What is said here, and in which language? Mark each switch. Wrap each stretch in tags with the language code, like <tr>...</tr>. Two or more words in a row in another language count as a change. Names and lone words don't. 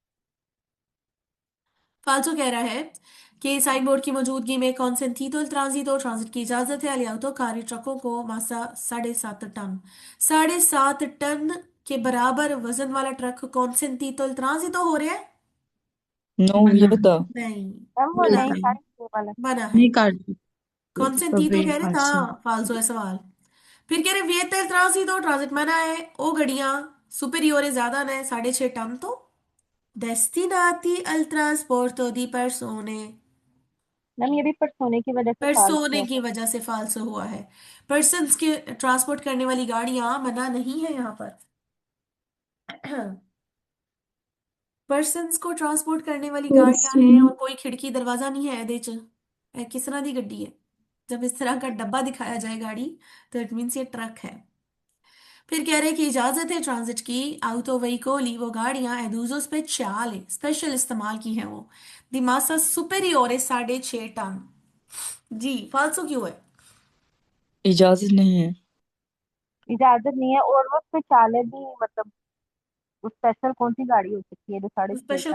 <hi>फालतू कह रहा है कि</hi> <en>sign board</en> <hi>की मौजूदगी में</hi> <it>consentito transito,</it> <hi>ट्रांजिट की इजाजत है,</hi> <it>agli autocarri</it> <hi>ट्रकों को मासा 7.5 टन, 7.5 टन के बराबर वजन वाला ट्रक</hi> <it>consentito transito</it> <hi>हो रहा है, No मना vieta. नहीं, मैम वो मना नहीं है, सारी ये वाला। मना है, नहीं काटती कॉन्सेंटीतो कभी कह रहे था, फालतू फालतू है सवाल। फिर कह रहे</hi> <it>vieta il transito,</it> <hi>ट्रांजिट मना है, ओ गड़ियां सुपेरियोरे ज्यादा ने 6.5 टन, तो</hi> <it>destinati al trasporto di persone,</it> <hi>मैम ये भी पर सोने की वजह से पर फाल्स सोने हुआ की है। वजह से फाल्सो हुआ है, पर्सन्स के ट्रांसपोर्ट करने वाली गाड़ियां मना नहीं है यहाँ पर। पर्सन्स को ट्रांसपोर्ट करने वाली गाड़ियां हैं और कोई खिड़की दरवाजा नहीं है</hi> <pa>ਏਦੇ ਚ,</pa> <hi>किस तरह की गड्डी है, जब इस तरह का डब्बा दिखाया जाए गाड़ी तो</hi> <en>it means</en> <hi>ये ट्रक है। फिर कह रहे कि इजाजत है ट्रांजिट की,</hi> <it>auto veicoli</it> <hi>वो गाड़ियां एदूजो स्पेशल स्पेशल इस्तेमाल की हैं वो,</hi> <it>di massa superiore</it> <hi>6.5 टन, जी फालसो क्यों है, इजाजत नहीं है। इजाजत नहीं है, और वो स्पेशल भी मतलब स्पेशल कौन सी गाड़ी हो सकती है जो 6.5 टन</hi>